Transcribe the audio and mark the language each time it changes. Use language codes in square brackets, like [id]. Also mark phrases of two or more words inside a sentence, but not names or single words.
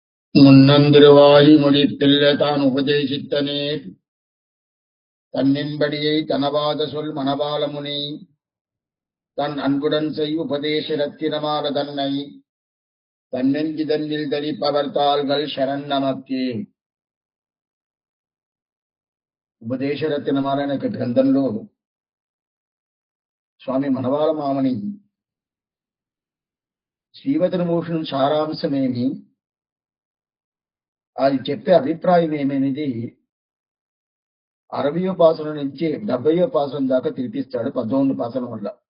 [ta] முன்னந்திருவாய் மொழித்தில்ல தான் உபதேசித்தனே தன்னின்படியை தனவாத சொல் மணபாலமுனி தன் அன்புடன் செய் உபதேச ரத்தினமால தன்னை தன்னெஞ்சிதன்னில் தரிப்பவர் தாள்கள் శరణ్ நமக்கே. [te] ఉపదేశ రత్నమాల అనే గ్రంథంలో స్వామి మనవాళ మామని శ్రీవచనభూషణం సారాంశమేమి, అది చెప్పే అభిప్రాయం ఏమనేది 60వ పాసనం నుంచి 70వ పాసనం దాకా తిరిపిస్తాడు 19 పాసనం వల్ల.